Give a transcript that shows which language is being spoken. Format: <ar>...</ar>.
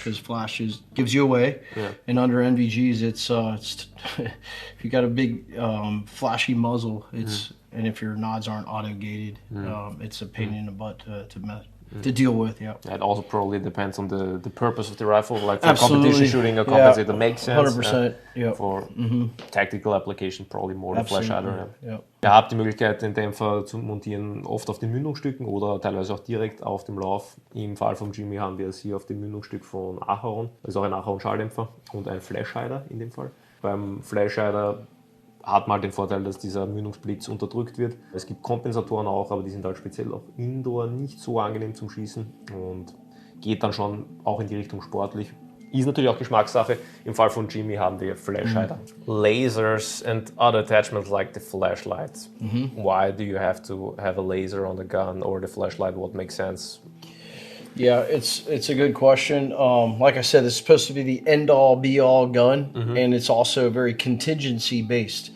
<en>because flash gives you away. And under NVGs, it's if you got a big flashy muzzle, and if your nods aren't auto gated, it's a pain in the butt to deal with. It also probably depends on the purpose of the rifle. Like for competition shooting, a compensator makes sense. 100%. For tactical application, probably more the flash hider.</en> <de>Ja. Ihr habt die Möglichkeit, den Dämpfer zu montieren, oft auf den Mündungsstücken oder teilweise auch direkt auf dem Lauf. Im Fall von Jimmy haben wir es hier auf dem Mündungsstück von Acheron. Das ist auch ein Acheron-Schalldämpfer und ein Flash hider in dem Fall. Beim Flash hider hat man halt den Vorteil, dass dieser Mündungsblitz unterdrückt wird. Es gibt Kompensatoren auch, aber die sind halt speziell auch indoor nicht so angenehm zum Schießen und geht dann schon auch in die Richtung sportlich. Ist natürlich auch Geschmackssache. Im Fall von Jimmy haben wir Flash-Hider.</de> <en>Lasers and other attachments like the flashlights. Why do you have to have a laser on the gun or the flashlight? What makes sense? Yeah, it's a good question. Like I said, it's supposed to be the end-all, be-all gun, and it's also very contingency-based.</en>